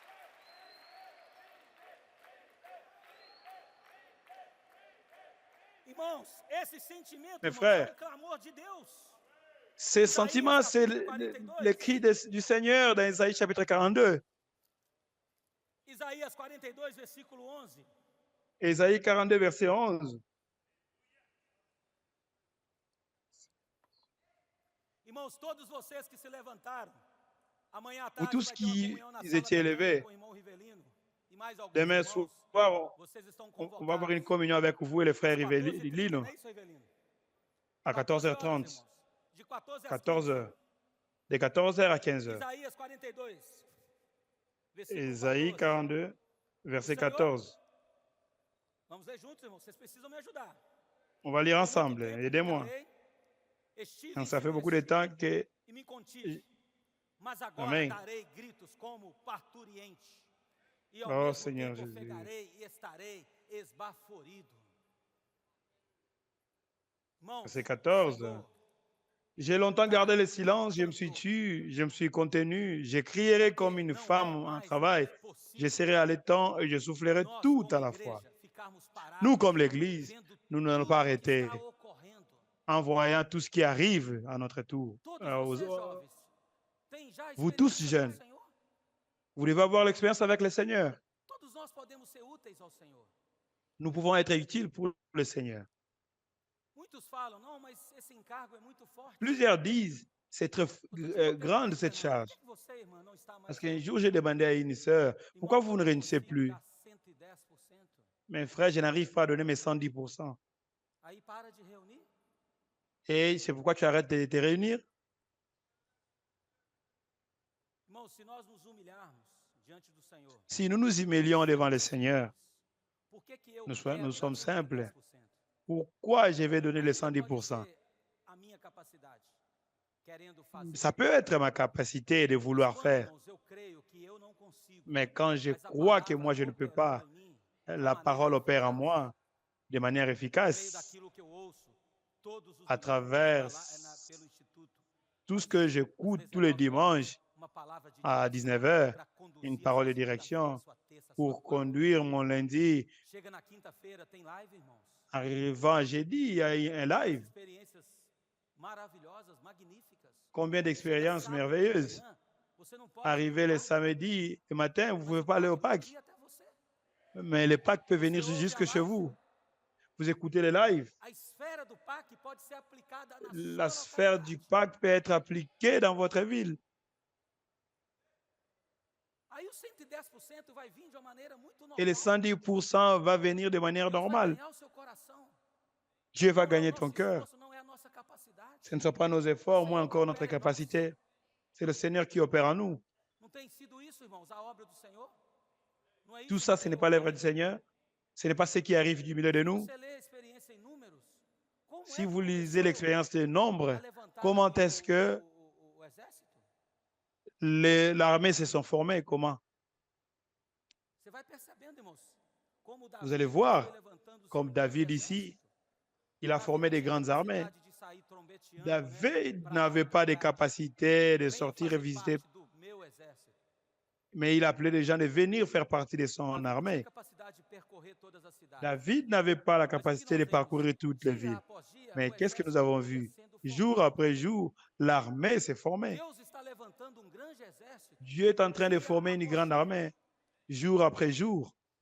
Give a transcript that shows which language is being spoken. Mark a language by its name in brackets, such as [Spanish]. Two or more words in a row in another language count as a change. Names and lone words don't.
[French] Mes frères, ces sentiments, c'est le cri du Seigneur dans Isaïe chapitre 42. Ésaïe 42, verset 11. [Portuguese] Irmãos, todos vocês que se levantaram, amanhã à [French] Vous [Portuguese] tarde [French] tous [Portuguese] vai ter uma [French] qui [Portuguese] comunhão na sala [French] étiez [Portuguese] mecânica [French] élevés, [Portuguese] com o irmão Rivelino e mais alguns [French] demain [Portuguese] irmãos. [French] soir, [Portuguese] Vocês estão [French] on va avoir une [Portuguese] convocados [French] communion avec vous et les frères [Portuguese] às 14h30, [French] Rivelino [Portuguese] não é isso, Rivelino? [French] à [Portuguese] 14 horas, [French] 14h30, [Portuguese] irmãos. De 14 às 15. [French] 14h, de 14h à 15h. [Portuguese] Isaías 42, versículo [French] Ésaïe [Portuguese] 14. [French] 42, verset [Portuguese] O Senhor- [French] 14. [Portuguese] Vamos ler juntos, irmãos. Vocês precisam me ajudar. [French] On va lire [Portuguese] Por muito [French] ensemble. [Portuguese] tempo [French] Aidez-moi. [Portuguese] ficarei, estive [French] Ça [Portuguese] em [French] fait beaucoup de [Portuguese] silêncio [French] temps que... [Portuguese] e me contive. Mas agora Amém. darei gritos como parturiente. E ao Oh, mesmo Senhor tempo Jesus. ofegarei e estarei esbaforido. Irmãos, [French] Verset 14. [Portuguese] Senhor, [French] J'ai longtemps gardé le silence, je me suis tu, je me suis contenu, je crierai comme une femme en travail, je serai allaitant et je soufflerai [Portuguese] nós, [French] tout [Portuguese] como [French] à la fois. [Portuguese] igreja, ficarmos parados, [French] Nous, comme l'Église, [Portuguese] vendo [French] nous n'allons [Portuguese] tudo [French] pas [Portuguese] que [French] arrêter [Portuguese] está ocorrendo. [French] en voyant tout ce qui arrive à notre tour. [Portuguese] Todos [French] Aux- [Portuguese] vocês, jovens, têm já [French] Vous tous [Portuguese] experiência com o [French] jeunes, [Portuguese] Senhor? [French] vous devez avoir l'expérience avec le Seigneur. [Portuguese] Todos nós podemos ser úteis ao Senhor. [French] Nous pouvons être utiles pour le Seigneur. [Portuguese] Muitos falam, não, mas esse encargo é muito forte. [French] Plusieurs disent, c'est très [Portuguese] Outro dia eu [French] grande [Portuguese] perguntei [French] cette [Portuguese] pra irmã, [French] charge. [Portuguese] por que você, irmã, não está mais [French] Parce qu'un [Portuguese] reunida? [French] jour, j'ai demandé à une sœur, pourquoi [Portuguese] Irmãos, [French] vous [Portuguese] eu [French] ne [Portuguese] não [French] réunissez [Portuguese] consigo [French] plus? [Portuguese] dar 110%. [French] Mes frères, je n'arrive pas à donner mes 110%. [Portuguese] Aí para de reunir. [French] Et c'est pourquoi tu arrêtes de te réunir. [Portuguese] Irmãos, se nós nos humilharmos diante do Senhor, [French] Si nous nous humilions devant le Seigneur, [Portuguese] por que que eu [French] nous [Portuguese] quero dar [French] sommes [Portuguese] 110%? [French] simples. Pourquoi je vais donner les [Portuguese] Ainda pode [French] 110%? [Portuguese] ser a minha capacidade, querendo fazer. [French] Ça peut être ma capacité de [Portuguese] Mas [French] vouloir [Portuguese] quando, [French] faire, [Portuguese] irmãos, eu creio que eu não consigo, [French] mais quand je [Portuguese] mas a [French] crois que [Portuguese] palavra [French] moi je ne peux [Portuguese] operando [French] pas, [Portuguese] em mim, [French] la parole opère en moi de manière [Portuguese] por meio [French] efficace [Portuguese] daquilo que eu ouço todos os [French] à [Portuguese] domingos [French] travers [Portuguese] pelo Instituto, [French] tout ce que j'écoute tous les dimanches [Portuguese] uma palavra de [French] à [Portuguese] direção [French] 19h, [Portuguese] pra conduzir [French] une [Portuguese] a [French] parole [Portuguese] sua [French] de [Portuguese] segunda-feira, [French] direction [Portuguese] sua terça, sua [French] pour [Portuguese] quarta. [French] conduire mon lundi. [Portuguese] Chega na quinta-feira, tem live, irmãos. [French] Arrivant jeudi, il y a un live. [Portuguese] Experiências maravilhosas, magníficas. [French] Combien d'expériences [Portuguese] Chega sábado de [French] merveilleuses. [Portuguese] manhã, você não pode [French] Arrivé [Portuguese] ir [French] le [Portuguese] lá, [French] samedi matin, vous ne [Portuguese] mas [French] pouvez [Portuguese] o [French] pas aller au Pâques [Portuguese] Pâques, vai vir até você. [French] mais le Pâques peut venir [Portuguese] Você ouve [French] jusque [Portuguese] a [French] chez [Portuguese] live, [French] vous. Vous écoutez les lives. [Portuguese] a esfera do Pâques pode ser aplicada na [French] La [Portuguese] sua [French] sphère du [Portuguese] localidade. [French] Pâques peut être appliquée dans votre ville. [Portuguese] Aí o 110% vai vir de uma maneira muito normal. [French] Et les 110% va venir de manière [Portuguese] Deus vai [French] normale. [Portuguese] ganhar o seu coração. [French] Dieu va [Portuguese] Não é o [French] gagner [Portuguese] nosso [French] ton cœur. [Portuguese] esforço, não é a nossa capacidade. [French] Ce ne sont pas nos efforts, moins encore notre capacité. C'est le Seigneur qui opère en nous. [Portuguese] Não tem sido isso, irmãos, a obra do Senhor? Não é isso [French] Tout [Portuguese] que [French] ça, [Portuguese] tem [French] ce n'est pas l'œuvre du [Portuguese] ocorrido? [French] Seigneur. Ce n'est pas ce qui arrive du milieu de [Portuguese] Se [French] nous. [Portuguese] você lê a experiência em números, como [French] Si [Portuguese] é [French] vous [Portuguese] que [French] lisez [Portuguese] começou [French] l'expérience des [Portuguese] a [French] nombres, [Portuguese] levantar [French] comment [Portuguese] ali [French] est-ce que [Portuguese] o exército? [French] l'armée se sont formées? Comment? [Portuguese] Você vai percebendo, irmãos, como Davi [French] Vous allez voir, [Portuguese] foi levantando seu [French] comme [Portuguese] grande [French] David [Portuguese] exército. [French] ici, il a formé des grandes armées. [Portuguese] Capacidade de sair trombeteando, [French] David [Portuguese] pra [French] n'avait pas de [Portuguese] lutar. [French] capacité de [Portuguese] Venham [French] sortir et [Portuguese] fazer [French] visiter, [Portuguese] parte do meu exército. [French] mais il appelait les gens de venir faire partie de [Portuguese] Davi [French] son [Portuguese] não tinha [French] armée. [Portuguese] capacidade de percorrer todas as cidades. [French] David n'avait pas la [Portuguese] Mas o que [French] capacité [Portuguese] nós [French] de [Portuguese] vemos, [French] parcourir toutes les [Portuguese] dia [French] villes. [Portuguese] após dia, [French] Mais [Portuguese] o [French] qu'est-ce que nous [Portuguese] exército [French] avons [Portuguese] ia [French] vu? [Portuguese] sendo [French] Jour [Portuguese] formado. [French] après jour, l'armée s'est formée. [Portuguese] Deus está levantando um grande exército. [French] Dieu est en train de [Portuguese] dia [French] former une [Portuguese] após [French] grande [Portuguese] dia. [French] armée, jour après jour.